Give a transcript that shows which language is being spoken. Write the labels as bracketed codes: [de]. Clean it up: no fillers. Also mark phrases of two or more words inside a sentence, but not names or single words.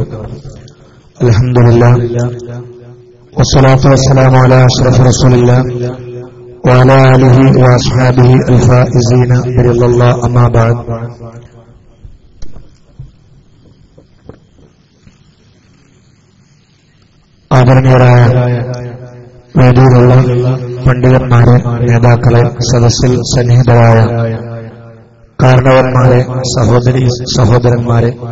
[ar] الحمد لله والصلاة والسلام على أشرف رسول الله وعلى آله وأصحابه الفائزين برضا الله. أما بعد. [ml] ആദരണീയരായ വേദിയിലുള്ള പണ്ഡിതന്മാരെ, നേതാക്കളെ, സദസ്സിൽ സന്നിഹിതരായ കാരണവന്മാരെ, സഹോദരന്മാരെ,